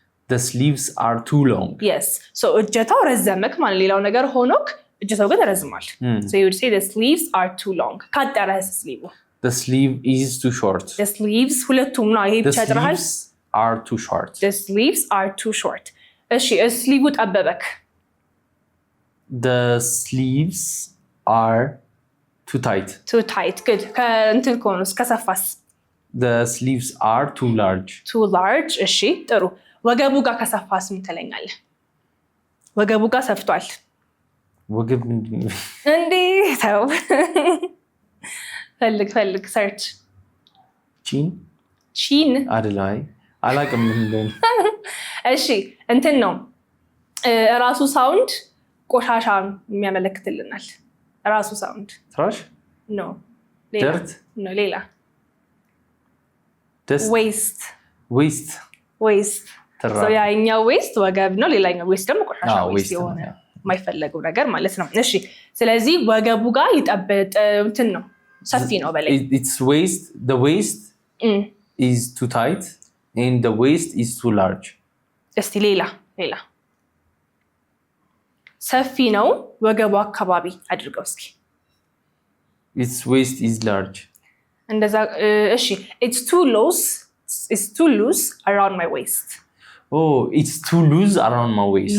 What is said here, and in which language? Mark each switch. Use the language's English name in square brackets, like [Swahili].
[English] The sleeves are too long. Yes. So [Amharic] እጀታው ረዘመክ ማለት ሌላው ነገር ሆኖክ እጀታው ግን ረዝሟል [English] So you would say the sleeves are too long. [Amharic] ካጠረህስ ስሊቭ [English] The sleeve is too short. The sleeves [Amharic] ሁለቱም ነው ይሄ ብቻ ጥራሃል [English] The sleeves are too short. The sleeves are too short. [Amharic] እሺ ስሊቭ ጠበበክ [English] The sleeves are too tight. Too tight. Good. [Amharic] ከእንትን ከሆነስ ከሰፋስ [English] The sleeves are too large. Too large. [Amharic] እሺ ጥሩ ወገቡ ጋር ከሰፋስ ምን ትለኛለህ ወገቡ ጋር ሰፍቷል ወገብ ምንድን ነው እንዴ ተው ፈልግ ሰርች ቺን አይደለም አላውቅም ምንድን እሺ እንትን ነው ራሱ ሳውንድ ቆሻሻ የሚያመለክትልናል ራሱ ሳውንድ [English] trash no dirt no ሌላ dust waste waste [Amharic] so ያኛው waste ወገብ ነው ሌላኛው waste ደግሞ ቆሻሻ [English] waste [Amharic] የሆነ የማይፈለገው ነገር ማለት ነው እሺ ስለዚህ ወገቡ ጋር ይጠበጥ እንትን ነው ሰፊ ነው በላይ [English] it's waist the waist is too tight and the waist is too large [Amharic] እስቲ ሌላ ሰፊ ነው ወገቡ አካባቢ አድርገው እስኪ [English] its waist is large [Amharic] እንደዛ እሺ [English] it's too loose around my waist oh it's too loose around my waist